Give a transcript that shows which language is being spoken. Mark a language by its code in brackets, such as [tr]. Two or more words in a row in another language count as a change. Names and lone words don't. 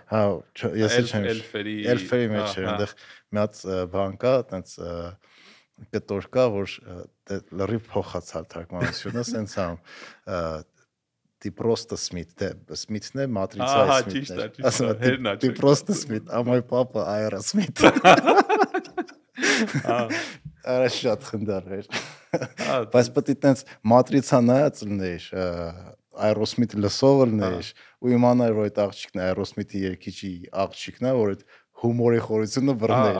[hy] Հա, ես չեմ Էլֆերի մեջ էր, այնտեղ մի հատ բան կա, այտենց կտոր կա, որ լրիվ փոխացալ թարգմանությունը, սենց ամ [ru] Ты просто Смит, [hy] Смитն է Matrix-ի Smith-ն։ Ասում է [ru] Ты просто Смит, а мой папа Aerosmith։ [hy] Արա շատ խնդար էր։ Բայց պետք է տենց Matrix-ը նայած լինեիր, Aerosmith լսող լինեիր ու իմանար որ այդ աղջիկն է Aerosmith-ի երգիչի աղջիկն է, որ այդ հումորի խորությունը բռներ։